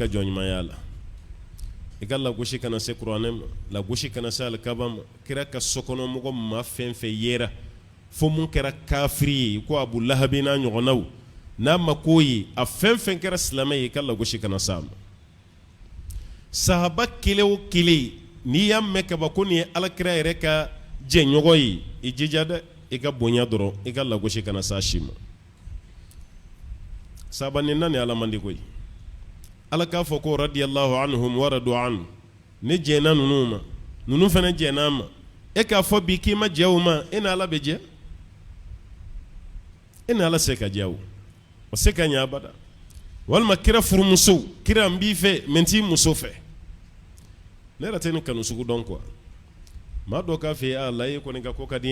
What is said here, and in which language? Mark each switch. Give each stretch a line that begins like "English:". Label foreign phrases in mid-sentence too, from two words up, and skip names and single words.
Bambara: jɔnɲumanya la i ka lagosi kana se kuranɛ ma lagosi kana se alikaba ma kira ka sokɔnɔmɔgɔ ma fɛn fɛn yera fo mun kɛra kafiri ye ko abu lahabi n'a ɲɔgɔnnaw n'a ma k'o ye a fɛn fɛn kɛra silamɛ ye i ka lagosi kana se a ma sahaba kelen o kelen n'i y'a mɛn kaban ko nin ye alakira yɛrɛ ka jɛɲɔgɔn ye i jija dɛ i ka bonya dɔrɔn i ka lagosi kana se a si ma sahaba nin na ni ala man di koyi ala k'a fɔ ko
Arabic: رضي الله عنهم ورضوا عنه
Bambara: ne jɛnna ninnu ma ninnu fana jɛnna an ma e k'a fɔ bi k'i ma jɛ o ma e ni ala bɛ jɛ e ni ala se ka jɛ o se ka ɲɛ abada walima kira furumusow kira n b'i fɛ mɛ n t'i muso fɛ ne yɛrɛ tɛ ni kanu sugu dɔn quoi maa dɔ k'a fɛ yen a la e kɔni ka ko ka di